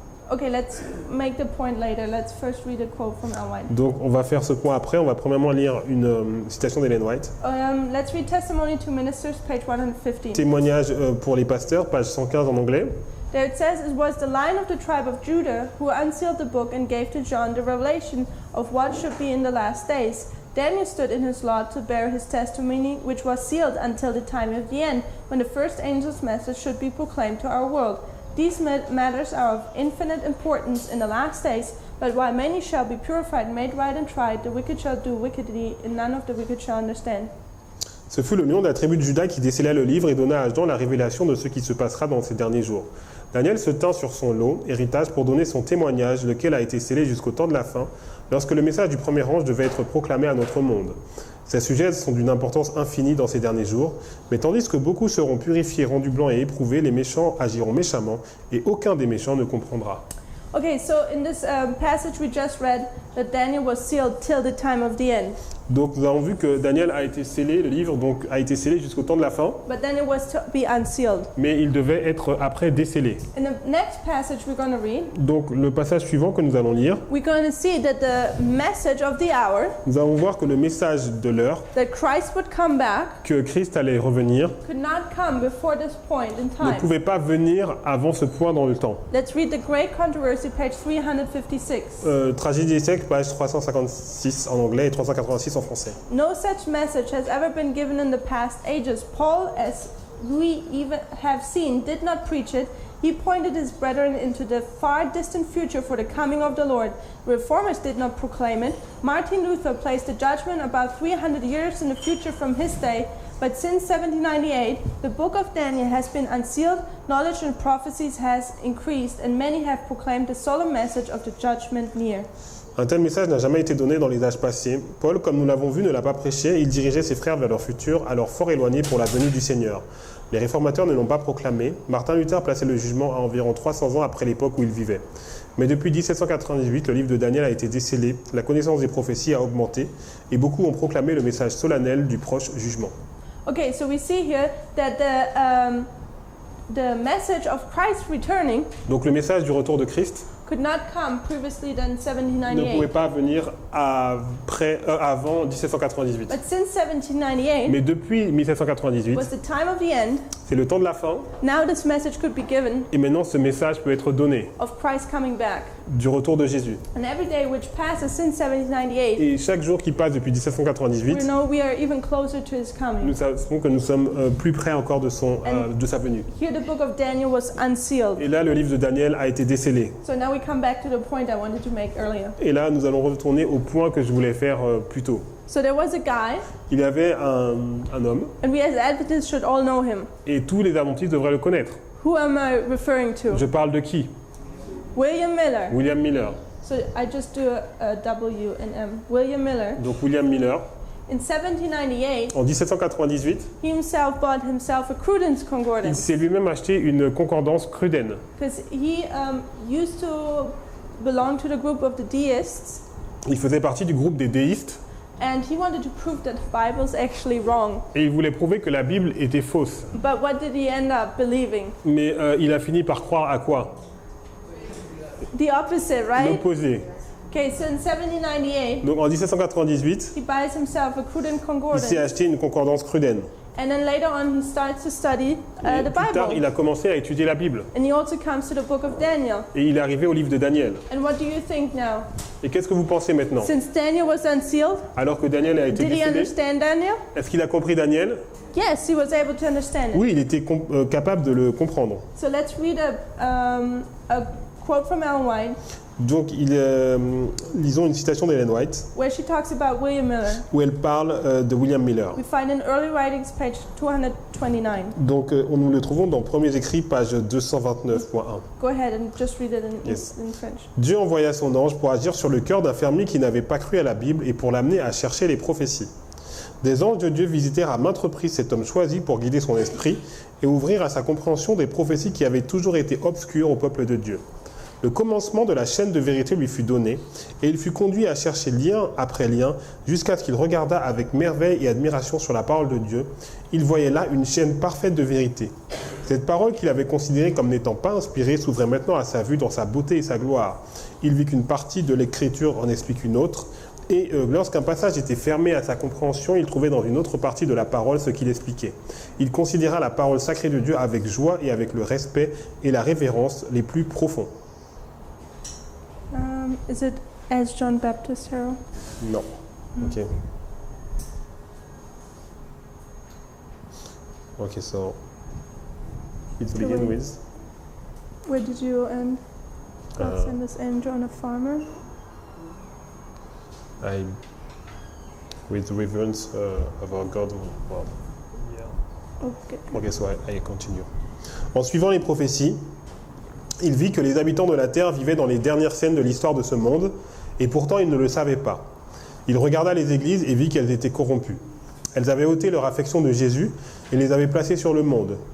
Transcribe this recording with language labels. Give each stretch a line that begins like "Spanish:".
English: okay, let's make the point later. Let's first read a quote from Ellen White.
French: donc on va faire ce point après. On va premièrement lire une citation d'Ellen White.
English: Let's read Testimony to Ministers, page 115.
French: Témoignage pour les pasteurs, page 115 en anglais.
English: There it says, it was the Lion of the tribe of Judah who unsealed the book and gave to John the revelation of what should be in the last days. Daniel stood in his lot to bear his testimony, which was sealed until the time of the end, when the first angel's message should be proclaimed to our world. These matters are of infinite importance in the last days, but while many shall be purified, made right and tried, the wicked shall do wickedly, and none of the wicked shall understand.
French: Ce fut le lion de la tribu de Juda qui décela le livre et donna à Jean la révélation de ce qui se passera dans ces derniers jours. Daniel se tint sur son lot, héritage, pour donner son témoignage, lequel a été scellé jusqu'au temps de la fin, lorsque le message du premier ange devait être proclamé à notre monde. Ces sujets sont d'une importance infinie dans ces derniers jours, mais tandis que beaucoup seront purifiés, rendus blancs et éprouvés, les méchants agiront méchamment, et aucun des méchants ne comprendra.
English: Okay, so in this passage we just read that Daniel was sealed till the time of the end.
French: Donc nous avons vu que Daniel a été scellé, le livre donc a été scellé jusqu'au temps de la fin,
English: But then it was to be unsealed.
French: mais il devait être après décellé.
English: In the next passage we're going to read,
French: Donc le passage suivant que nous allons lire,
English: we're going to see that the message of the hour,
French: nous allons voir que le message de l'heure,
English: that Christ would come back,
French: que Christ allait revenir,
English: could not come before this point in
French: ne
English: time.
French: pouvait pas venir avant ce point dans le temps.
English: Let's read the Great Controversy, page 356.
French: Tragédie des siècles, page 356 en anglais et 386 en français.
English: No such message has ever been given in the past ages. Paul, as we even have seen, did not preach it. He pointed his brethren into the far distant future for the coming of the Lord. Reformers did not proclaim it. Martin Luther placed the judgment about 300 years in the future from his day. But since 1798, the book of Daniel has been unsealed, knowledge and prophecies has increased, and many have proclaimed the solemn message of the judgment near.
French: Un tel message n'a jamais été donné dans les âges passés. Paul, comme nous l'avons vu, ne l'a pas prêché. Il dirigeait ses frères vers leur futur, alors fort éloigné pour la venue du Seigneur. Les réformateurs ne l'ont pas proclamé. Martin Luther plaçait le jugement à environ 300 ans après l'époque où il vivait. Mais depuis 1798, le livre de Daniel a été décelé, la connaissance des prophéties a augmenté, et beaucoup ont proclamé le message solennel du proche jugement.
English: Okay, so we see here that the message of Christ returning
French: Donc le message du retour de Christ
English: could not come previously than
French: ne pouvait
English: 1798.
French: pas venir avant 1798.
English: But since 1798
French: Mais depuis 1798,
English: was the time of the end,
French: c'est le temps de la fin,
English: now this message could be given
French: et maintenant ce message peut être donné
English: of Christ coming back.
French: du retour de Jésus.
English: And every day which passes since 1798,
French: Et chaque jour qui passe depuis
English: we
French: 1798,
English: know we are even closer to his coming.
French: nous savons que nous sommes plus près encore de sa venue.
English: Here the book of Daniel was unsealed.
French: Et là, le livre de Daniel a été décelé.
English: So now we come back to the point I wanted to make earlier.
French: Et là, nous allons retourner au point que je voulais faire plus tôt.
English: So there was a guy,
French: Il y avait un homme,
English: and we as Adventists should all know him.
French: et tous les adventistes devraient le connaître.
English: Who am I referring to?
French: Je parle de qui?
English: William Miller.
French: William Miller.
English: So I just do a W and M. William Miller.
French: Donc William Miller,
English: In 1798,
French: en 1798,
English: he himself bought himself a Cruden's
French: il
English: Concordance
French: s'est lui-même acheté une concordance Cruden.
English: because he used to belong to the group of the deists,
French: Il faisait partie du groupe des déistes,
English: and he wanted to prove that the Bible's actually wrong.
French: et il voulait prouver que la Bible était fausse.
English: But what did he end up believing?
French: Mais il a fini par croire à quoi?
English: The opposite, right?
French: L'opposé.
English: Okay, so in 1798,
French: Donc en 1798,
English: he buys himself a Cruden
French: il
English: Concordance,
French: s'est acheté une concordance Cruden.
English: and then later on he starts to study
French: Et
English: the
French: plus tard, il
English: Bible,
French: a commencé à étudier la Bible.
English: and he also comes to the book of Daniel.
French: Et il est arrivé au livre de Daniel.
English: And what do you think now?
French: Et qu'est-ce que vous pensez maintenant?
English: Since Daniel was unsealed,
French: Alors que Daniel a été
English: did he
French: décédé,
English: understand Daniel?
French: est-ce qu'il a compris Daniel?
English: Yes, he was able to understand it.
French: Oui, il était capable de le comprendre.
English: So let's read a quote from Ellen White,
French: Donc, lisons une citation d'Ellen White,
English: where she talks about William Miller.
French: où elle parle de William Miller.
English: We find in Early Writings, page 229.
French: Donc, nous le trouvons dans Premiers Écrits, page 229.1.
English: Go ahead and just read it Yes. in French.
French: Dieu envoya son ange pour agir sur le cœur d'un fermier qui n'avait pas cru à la Bible et pour l'amener à chercher les prophéties. Des anges de Dieu visitèrent à maintes reprises cet homme choisi pour guider son esprit et ouvrir à sa compréhension des prophéties qui avaient toujours été obscures au peuple de Dieu. Le commencement de la chaîne de vérité lui fut donné, et il fut conduit à chercher lien après lien, jusqu'à ce qu'il regardât avec merveille et admiration sur la parole de Dieu. Il voyait là une chaîne parfaite de vérité. Cette parole qu'il avait considérée comme n'étant pas inspirée s'ouvrait maintenant à sa vue dans sa beauté et sa gloire. Il vit qu'une partie de l'écriture en explique une autre, et lorsqu'un passage était fermé à sa compréhension, il trouvait dans une autre partie de la parole ce qu'il expliquait. Il considéra la parole sacrée de Dieu avec joie et avec le respect et la révérence les plus profonds.
English: Is it as John Baptist Harold?
French: Non. Ok.
English: Ok, so it's begin with Where did you end? God Uh, sent his angel on a farmer. with reverence of our God. Well, Okay. ok, so I continue.
French: En suivant les prophéties, il vit que les habitants de la terre vivaient dans les dernières scènes de l'histoire de ce monde, et pourtant il ne le savait pas. Il regarda les églises et vit qu'elles étaient corrompues. Elles avaient ôté leur affection de Jésus et les avaient placées sur le monde.